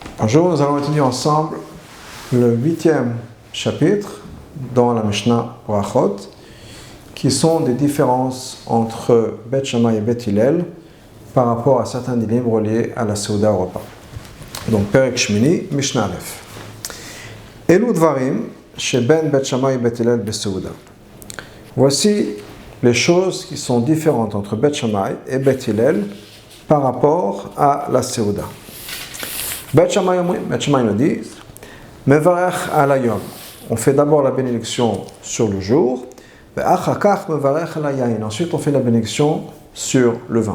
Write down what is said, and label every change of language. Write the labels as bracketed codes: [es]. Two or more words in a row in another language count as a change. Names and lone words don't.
[fr] Bonjour, nous allons étudier ensemble le 8e chapitre dans la Mishnah Brachot, qui sont des différences entre Bet Shammai et Bet Hillel par rapport à certains dilemmes reliés à la Seuda au repas. Donc, [he] פרק שמיני, משנה א. אלו דברים שבין בית שמאי ובית הלל בסעודה. [fr] Voici les choses qui sont différentes entre Bet Shammai et Bet Hillel par rapport à la Seuda. Bet Shammai nous dit [he] מברך על היום. [fr] On fait d'abord la bénédiction sur le jour. Ensuite, on fait la bénédiction sur le vin.